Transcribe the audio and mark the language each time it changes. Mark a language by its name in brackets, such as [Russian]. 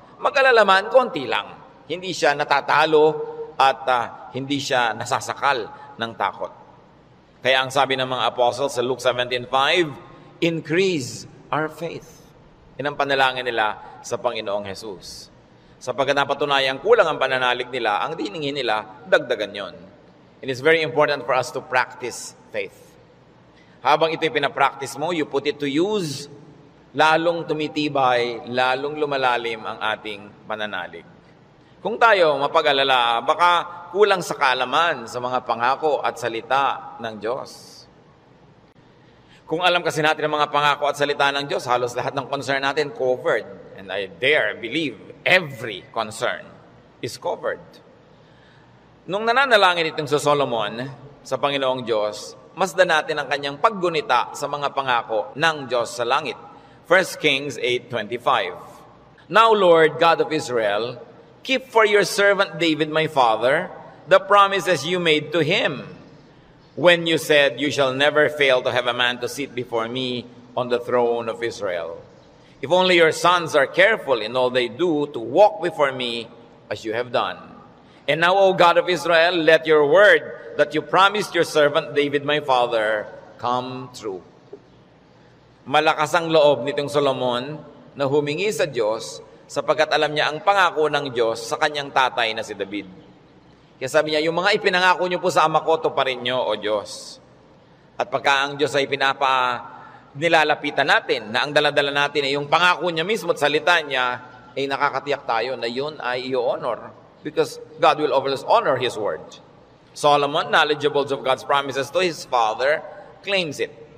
[Filipino] Mag-alala man, konti lang. Hindi siya natatalo at hindi siya nasasakal ng takot. Kaya ang sabi ng mga apostles sa Luke 17:5, [English] increase our faith. [Filipino] Yan ang panalangin nila sa Panginoong Jesus. Sapagkat napatunayang kulang ang pananalig nila, ang diningin nila, dagdagan yon. [English] It is very important for us to practice faith. [Filipino] Habang ito'y pinapractice mo, [English] you put it to use, [Filipino] lalong tumitibay, lalong lumalalim ang ating pananalig. Kung tayo mapag-alala, baka kulang sa kaalaman sa mga pangako at salita ng Diyos. Kung alam kasi natin ang mga pangako at salita ng Diyos, halos lahat ng concern natin covered. [English] And I dare believe every concern is covered. [Filipino] Nung nananalangin itong sa Solomon, sa Panginoong Diyos, masdan natin ang kanyang paggunita sa mga pangako ng Diyos sa langit. [English] 1 Kings 8:25. Now, Lord, God of Israel, keep for your servant David, my father, the promises you made to him when you said, you shall never fail to have a man to sit before me on the throne of Israel. If only your sons are careful in all they do to walk before me as you have done. And now, O God of Israel, let your word that you promised your servant David, my father, come true. [Filipino] Malakas ang loob nitong Solomon na humingi sa Diyos sapagkat alam niya ang pangako ng Diyos sa kanyang tatay na si David. Kaya sabi niya, yung mga ipinangako niyo po sa ama ko, tuparin niyo, O Diyos. At pagka ang Diyos ay nilalapitan natin, na ang daladala natin ay yung pangako niya mismo at salita niya, ay nakakatiyak tayo na yun ay i-honor. [English] Because God will always honor His word. Solomon, knowledgeable of God's promises to his father, claims it.